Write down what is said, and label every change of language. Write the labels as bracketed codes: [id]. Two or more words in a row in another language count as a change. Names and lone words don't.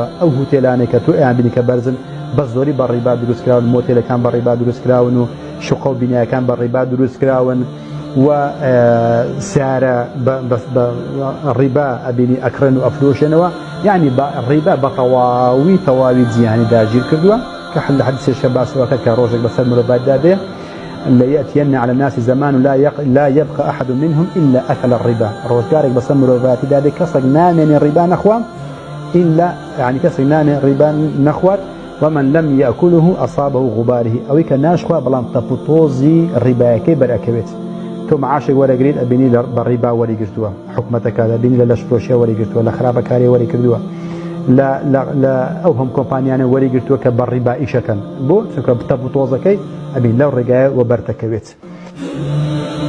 [ckb] ئەو هوتێلانێک کە تۆ ئەیان بینی کە بەرزن بە زۆری بە ڕیبا دروست کراون، مۆتێلەکان بە ڕیبا دروست کراون و شوقە و بینایەکان بە ڕیبا دروست کراون و سیارە بە ڕیبا ئەبینی ئەکڕن و ئەفرۆشێنەوە. یعنی ڕیبا بە تەواوی جیهانی داگیر کردووە کە لە حەدیثێکە باسەوەکە کە ڕۆژێک بەسەر مرۆڤاتدا دێ [ar] ليأتين على الناس زمان لا يبقى أحد منهم إلا أكل الربا. [ckb] روزگارێک بەسەر مرۆڤاتیدا دێ کەسێک نامێنێ ڕیبا نەخوا [ar] إلا يعني [ckb] کەسێک نامێنێ ڕیبا نەخوات [ar] ومن لم يأكله أصابه غباره [ckb] ئەوەی کە ناشخوا بەڵام تەپوتۆزی ڕیبایەکەی بەرئەکەوێت. تۆ معاشێک وەرەگریت ئەبینی بە ڕیبا وەریگرتووە، حکومەتەکە دەبینی لە لەشفرۆشیە وەریگرتووە، لە خراپەکاری وەریکردووە، لە ئەو هەم کۆمپانیانە وەریگرتووە کە بە ڕیبا ئیشەکەن بۆ چونکە تەپوتۆزەکەی ئەبین لەو ڕێگایە وە بەردەکەوێت.